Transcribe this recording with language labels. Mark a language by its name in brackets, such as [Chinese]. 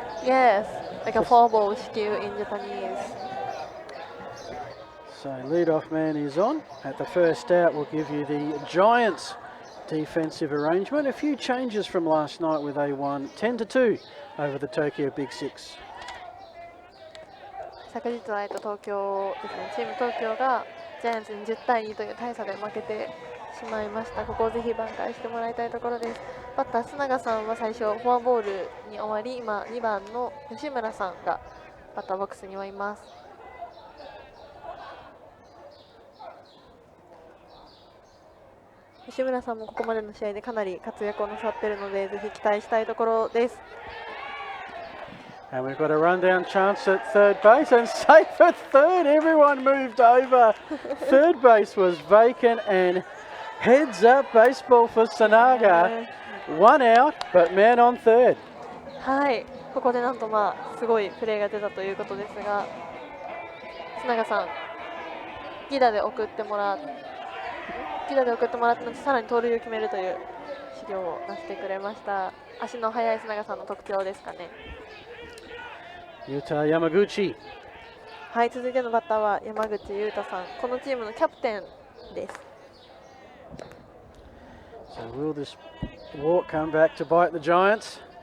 [English] Yes, like a four-ball shikyu in Japanese. So leadoff man is on. At the first out, we'll give you the Giants defensive arrangement. A few changes from last night with they won 10-2 over the Tokyo Big Six. [Japanese] 昨日は東京ですね、チーム東京がジャイアンツに10対2という大差で負けてしまいました。ここをぜひ挽回してもらいたいところです。バッター須永さんは最初フォアボールに終わり、今2番の吉村さんがバッターボックスにはいます。吉村さんもここまでの試合でかなり活躍をなさっているので、ぜひ期待したいところです。 [English] And we've got a rundown chance at third base and safe at third. Everyone moved over. Third base was vacant and heads up baseball for Sanaga. One out, but man on third. [Japanese] はい、ここでなんとすごいプレーが出たということですが、須永さん、犠打で送ってもらってのちさらに盗塁を決めるという資料を出してくれました。足の速い須永さんの特徴ですかね。 [English] Yuta Yamaguchi. [Japanese] はい、続いてのバッターは山口優太さん。このチームのキャプテンです。 [English] So will this walk come back to bite the Giants?